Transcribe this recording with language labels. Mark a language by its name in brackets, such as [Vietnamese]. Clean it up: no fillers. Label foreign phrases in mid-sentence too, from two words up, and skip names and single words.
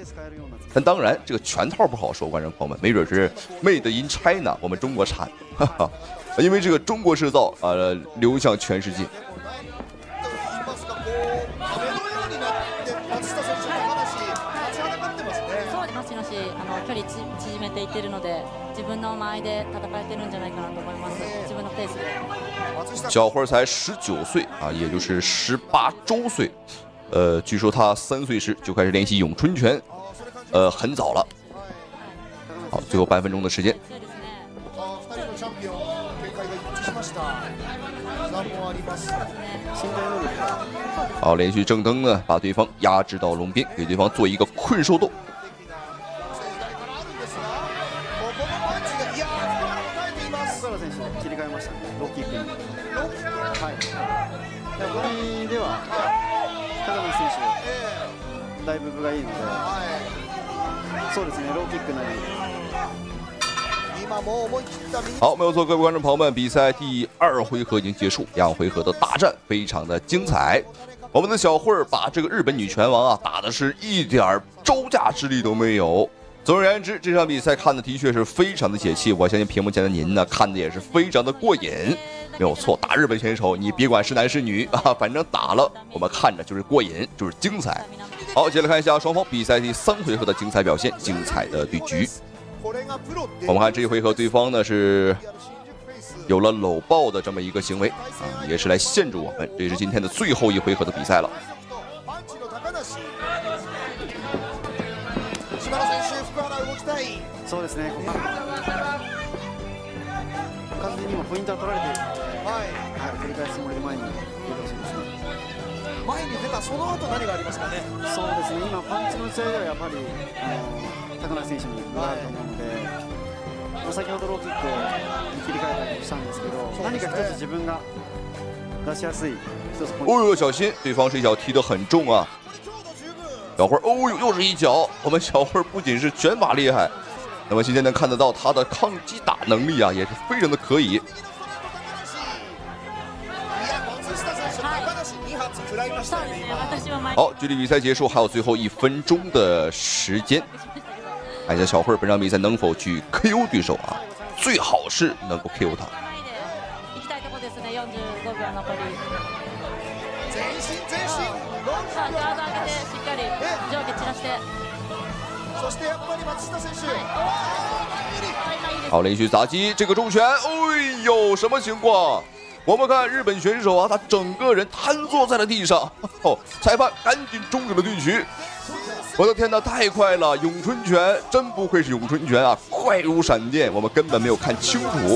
[Chinese] 但当然，这个拳套不好说，观众朋友们，没准是 [English] Made in China， [Chinese] 我们中国产，哈哈，因为这个中国制造流向全世界。 [Japanese] 距離縮めていっているので、自分の間合いで戦えてるんじゃないかなと思います。自分のペースで。 [Chinese] 小慧才19岁啊，也就是18周岁。据说他3岁时就开始练习咏春拳，很早了。好，最后半分钟的时间。好，连续正蹬呢，把对方压制到笼边，给对方做一个困兽斗。 [Japanese] だいぶ分がいいので、そうですね、ローキックなり。 [Chinese] 好，没有错，各位观众朋友们，比赛第2回合已经结束，2回合的大战非常的精彩。我们的小慧把这个日本女拳王啊打的是一点招架之力都没有。总而言之，这场比赛看的的确是非常的解气，我相信屏幕前的您呢看的也是非常的过瘾。没有错，打日本选手，你别管是男是女啊，反正打了，我们看着就是过瘾，就是精彩。好，接着来看一下双方比赛第3回合的精彩表现，精彩的对局。我们看这一回合，对方呢是有了搂抱的这么一个行为啊，也是来限制我们。这是今天的最后一回合的比赛了。 [Japanese] そうですね。完全にもポイントは取られているので、繰り返すつもりで前に出てほしいですね。前に出たその後何がありますかね。そうですね。今パンチの打ち合いではやっぱり高梨選手に分があると思うので、先ほどローキックに切り替えたりもしたんですけど、何か一つ自分が出しやすい一つポイント。 [Chinese] 哦呦，小心，对方这一脚踢得很重啊！小慧，哦呦，又是一脚。我们小慧不仅是拳法厉害。那么今天能看得到他的抗击打能力啊，也是非常的可以。好，距离比赛结束还有最后1分钟的时间，看一下小慧本场比赛能否去 KO 对手啊，最好是能够 KO 他。 [Japanese] ね、45秒残り。前進前進、さあ、ガード上げてしっかり上下散らして。そしてやっぱり松下選手、 [Chinese] 好，连续砸击这个重拳，哎呦，什么情况？我们看日本选手啊，他整个人瘫坐在了地上，裁判赶紧终止了对局。我的天哪，太快了！咏春拳真不愧是咏春拳啊，快如闪电，我们根本没有看清楚。